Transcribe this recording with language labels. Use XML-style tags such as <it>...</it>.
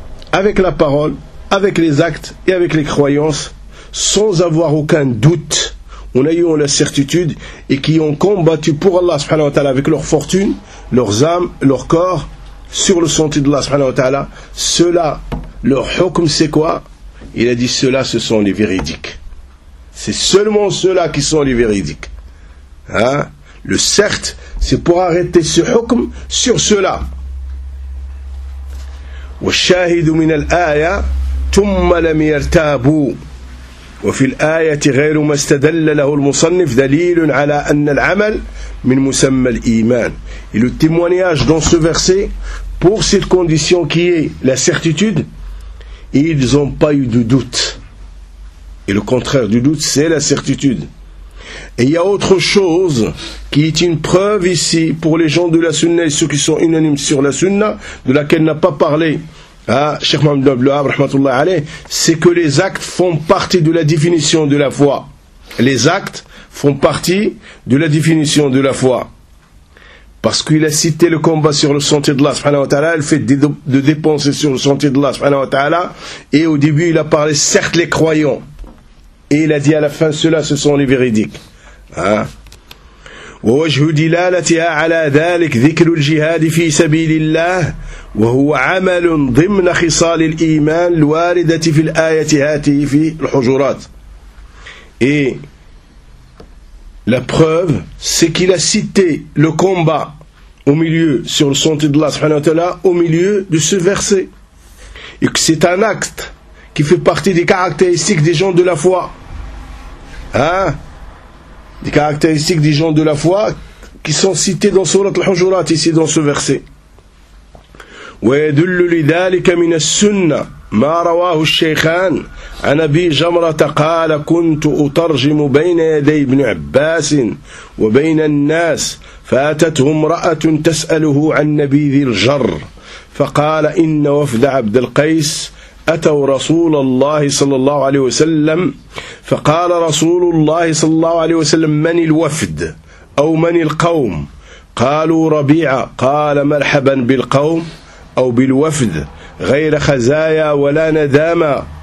<fr>avec la parole, avec les actes et avec les croyances, sans avoir aucun doute, en ayant la certitude, et qui ont combattu pour Allah subhanahu wa ta'ala avec leur fortune, leurs âmes, leur corps, sur le sentier de Allah subhanahu wa ta'ala, ceux-là, leur hukm c'est quoi? Il a dit ceux-là ce sont les véridiques. C'est seulement ceux-là qui sont les véridiques. Hein? Le certes, c'est pour arrêter ce hukm sur ceux-là.</fr> <ar>والشاهد من الآية ثم لم يرتابوا وفي الآية غير ما استدل له المصنف دليل على أن العمل من مسمى الإيمان.</ar> <fr>Et le témoignage dans ce verset pour cette condition qui est la certitude, ils n'ont pas eu de doute. Et le contraire du doute, c'est la certitude. Et il y a autre chose qui est une preuve ici pour les gens de la sunna et ceux qui sont unanimes sur la sunna, de laquelle n'a pas parlé Cheikh Mohamed Abdel Wahhab, rahmatullah alayh, c'est que les actes font partie de la définition de la foi. Les actes font partie de la définition de la foi. Parce qu'il a cité le combat sur le sentier de Allah subhanahu wa ta'ala, le fait de dépenser sur le sentier de Allah subhanahu wa ta'ala, et au début il a parlé certes les croyants. Et il a dit à la fin, ceux-là ce sont les véridiques. Hein?</fr> <ar>ووجه دلالتها على ذلك ذكر الجهاد في سبيل الله وهو عمل ضمن خصال الإيمان الواردة في الآية هاته في الحجرات.</ar> <fr>Et La preuve, c'est qu'il a cité le combat au milieu, sur le sentier d'Allah subhanahu wa ta'ala, au milieu de ce verset. Et que c'est un acte qui fait partie des caractéristiques des gens de la foi. Hein? Des caractéristiques des gens de la foi qui sont cités dans Surat al-Hujurat, ici dans ce verset.</fr> <ar>وَيَدُلُّ لِذَلِكَ مِنَ السُّنَّةِ مَا رَوَاهُ الشَّيْخَانِ عَنْ أَبِي جَمْرَةَ قَالَ كُنْتُ أُتَرْجِمُ بَيْنَ يَدَيْ ابْنِ عَبَّاسٍ وَبَيْنَ النَّاسِ فَأَتَتْهُ امْرَأَةٌ تَسْأَلُهُ عَنْ نَبِي ذِي الْجَرِّ فَقَالَ إِنَّ وَفْدَ عَبْدِ الْقَيْسِ أَتَوْا رَسُولَ اللَّهِ صَلَّى اللَّهُ عَلَيْهِ وَسَلَّمَ فَقَالَ رَسُولُ اللَّهِ صَلَّى اللَّهُ عَلَيْهِ وَسَلَّمَ مَنْ الْوَفْدُ أَوْ مَنْ الْقَوْمُ قَالُوا رَبِيعَةَ قَالَ مَرْحَبًا بِالْقَوْمِ أو بالوفد غير خزايا ولا نداما</ar>